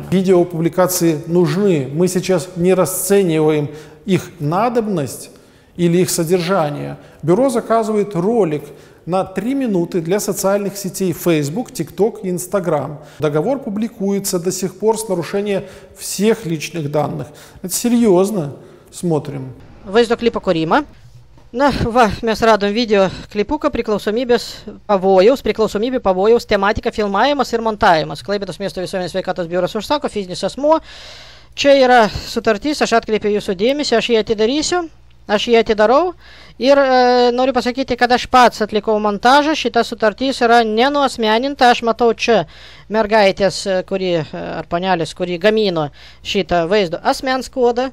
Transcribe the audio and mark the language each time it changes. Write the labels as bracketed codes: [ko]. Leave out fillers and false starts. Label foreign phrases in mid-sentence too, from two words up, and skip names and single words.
[ru] Видеопубликации нужны. Мы сейчас не расцениваем их надобность или их содержание. Бюро заказывает ролик на 3 минуты для социальных сетей Facebook, TikTok и Instagram. Договор публикуется до сих пор с нарушением всех личных данных. Это серьезно. Смотрим. [lt] Vaizdo klipo kūrimą. Na, va, mes radom video klipuką priklausomybių pavojaus tematika filmavimas ir montavimas. Klaipėdos miesto visuomenės sveikatos biuras užsako, fizinis asmuo. Čia yra sutartis, aš atkreipiu jūsų dėmesį, aš jį atidarysiu, aš jį atidarau ir noriu pasakyti, kad aš pats atlikau montažą, šita sutartis yra nenuasmeninta, aš matau čia mergaitės, ar panelės, kuri gamino šitą vaizdo asmens kodą.